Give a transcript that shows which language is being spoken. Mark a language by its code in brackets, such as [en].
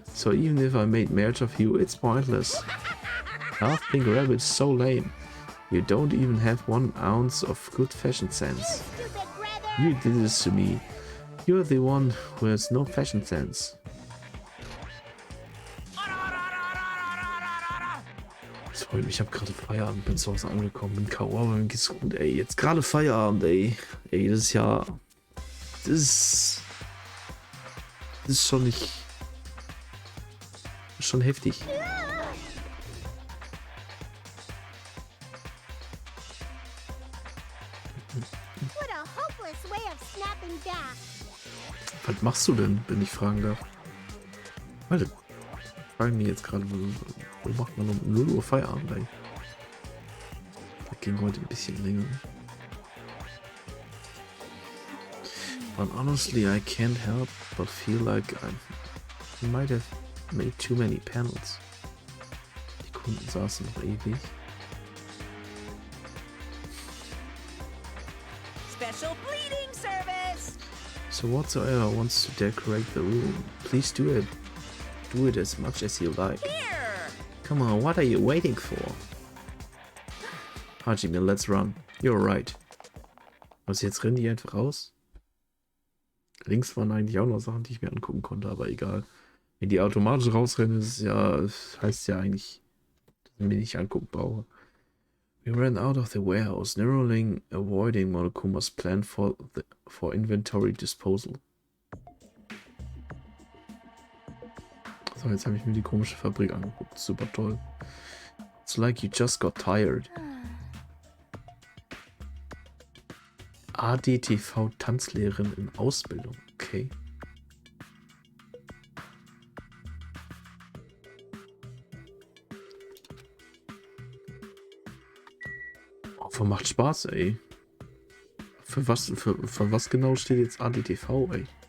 [en] So even if I made merch of you, it's pointless. Half pink rabbit's so lame. You don't even have 1 ounce of good fashion sense. Stupid brother. You did this to me. You're the one who has no fashion sense. [de] Freunde, ich habe gerade Feierabend, bin zu Hause angekommen, bin K.O., aber mir geht's gut, ey. Jetzt gerade Feierabend, ey. Ey, das ist ja. Das ist schon nicht. Schon heftig. [en] What a hopeless way of snapping back. [de] Was machst du denn, wenn ich fragen darf? Warte. Fragen die jetzt gerade, wo macht man um 0 Uhr Feierabend, ey? Das ging heute ein bisschen länger. [en] But honestly, I can't help but feel like I might have made too many panels. [de] Die Kunden saßen noch ewig. [en] Special bleeding service. So whatsoever wants to decorate the room, please do it. Do it as much as you like. Here. Come on, what are you waiting for? Hajime, let's run. You're right. [de] Was, jetzt rennen die einfach raus? Links waren eigentlich auch noch Sachen, die ich mir angucken konnte, aber egal. Wenn die automatisch rausrennen, ist es ja, heißt ja eigentlich, dass ich mir nicht angucken brauche. [en] We ran out of the warehouse, narrowly avoiding Monokuma's plan for inventory disposal. [de] So, jetzt habe ich mir die komische Fabrik angeguckt. Super toll. [en] It's like you just got tired. [de] ADTV-Tanzlehrerin in Ausbildung. Okay. Oh, macht Spaß, ey. Für was genau steht jetzt ADTV, ey?